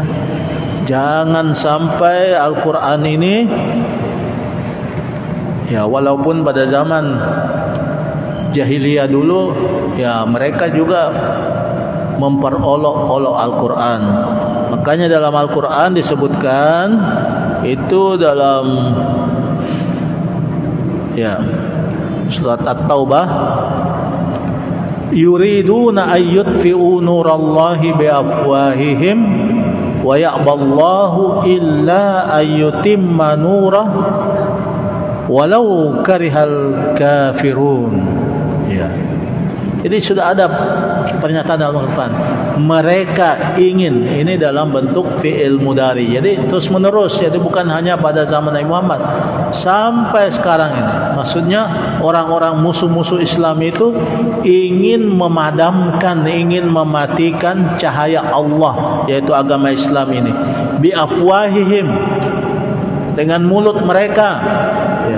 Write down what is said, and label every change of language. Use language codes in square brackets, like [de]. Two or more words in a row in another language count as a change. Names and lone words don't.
[id] Jangan sampai Al-Quran ini, ya, walaupun pada zaman jahiliyah dulu, ya, mereka juga memperolok-olok Al-Quran. Makanya dalam Al-Quran disebutkan itu dalam, ya, surat At-Taubah, [ar] يريدون أن يطفئوا نور الله بأفواههم ويأبى الله إلا أن يتم نوره ولو كره الكافرون, ya. [id] Jadi sudah ada pernyataan dalam Al-Quran, mereka ingin, ini dalam bentuk [ar] فعل مضارع, [id] jadi terus menerus, jadi bukan hanya pada zaman Nabi Muhammad, sampai sekarang ini. Maksudnya orang-orang musuh-musuh Islam itu ingin memadamkan, ingin mematikan cahaya Allah, yaitu agama Islam ini, [ar] بأفواههم, [id] dengan mulut mereka, ya.